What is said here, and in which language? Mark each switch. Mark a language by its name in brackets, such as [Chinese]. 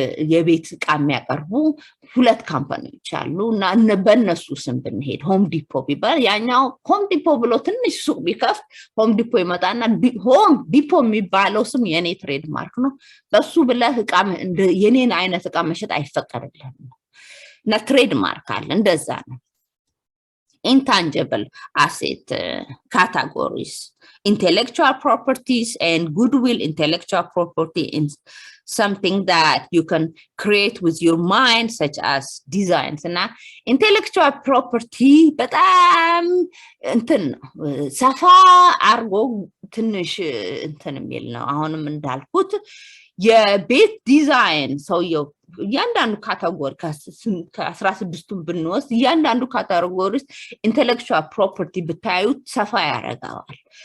[Amharic] የቤት ዕቃ የሚያቀርቡ 2 ካምፓኒዎች አሉ እና በእነሱ ስም ብንሄድ ሆም ዲፖ ቢባል ያኛው ሆም ዲፖ ብሎ ትንሽ ሱቅ ቢከፍት ሆም ዲፖ ይመጣና ሆም ዲፖ የሚባለው ስም የኔ ትሬድ ማርክ ነው። በሱ ብለህ ዕቃ የኔን አይነት ዕቃ መሸጥ አይፈቀድልህም እና ትሬድ ማርክ አለ። እንደዛ ነው። [English] Intangible asset categories: intellectual properties and goodwill. Intellectual property is something that you can create with your mind, such as designs. [Amharic] And intellectual property በጣም እንትን ሰፋ አርጎ ትንሽ እንትን የሚል ነው። አሁንም እንዳልኩት የቤት ዲዛይን ሰውየው እያንዳንዱ ካታጎሪ ከ16ቱን ብንወስድ እያንዳንዱ ካታጎሪ ኢንተሌክቹዋል ፕሮፐርቲ ብታዩት ሰፋ ያደርገዋል።